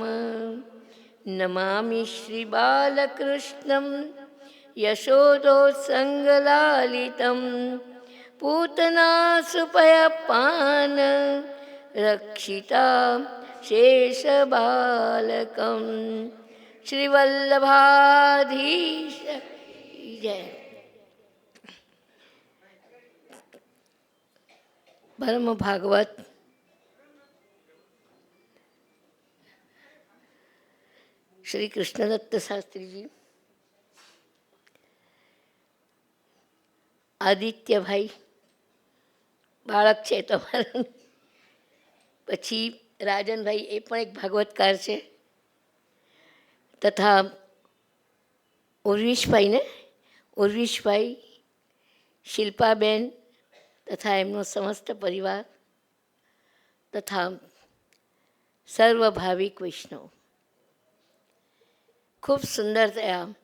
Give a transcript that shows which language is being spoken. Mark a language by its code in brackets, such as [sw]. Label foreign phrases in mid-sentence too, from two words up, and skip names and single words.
[sa] नमामि श्रीबालकृष्णं यशोदोत्सङ्गलालितं पूतनासुपयपान रक्षिता शेषबालकं श्रीवल्लभाधीश जय। [hi] परम भागवत श्री कृष्णदत्त शास्त्री जी, [gu] આદિત્યભાઈ બાળક છે તમારા, પછી રાજનભાઈ એ પણ એક ભાગવતકાર છે, તથા ઉર્વિશભાઈ શિલ્પાબેન તથા એમનો સમસ્ત પરિવાર તથા સર્વ ભાવિક વૈષ્ણવ ખૂબ સુંદર થયા.